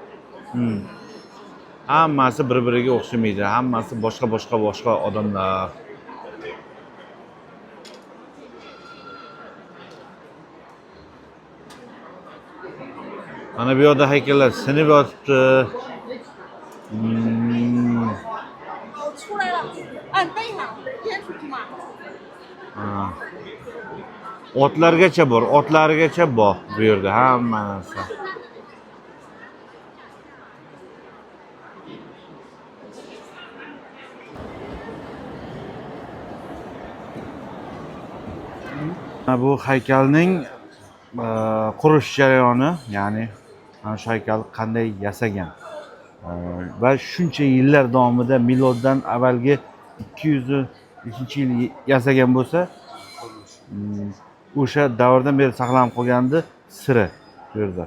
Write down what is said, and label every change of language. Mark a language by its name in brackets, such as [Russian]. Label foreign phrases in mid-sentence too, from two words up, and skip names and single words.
[Uzbek] Hammasi bir-biriga o'xshamaydi. Hammasi boshqa odamlar. Mana bu yerda haykallar sinib yotibdi. [Chinese] 出来了，按背上，先出去嘛。 [Uzbek] Otlargacha bor, otlarigacha bor bu yerda hammasi. Bu haykalning qurish jarayoni, ya'ni mana shu haykalni qanday yasagan va shuncha yillar davomida miloddan avvalgi 200-yil yasagan bo'lsa, o'sha davrdan beri saqlanib qolgandi siri bu yerda.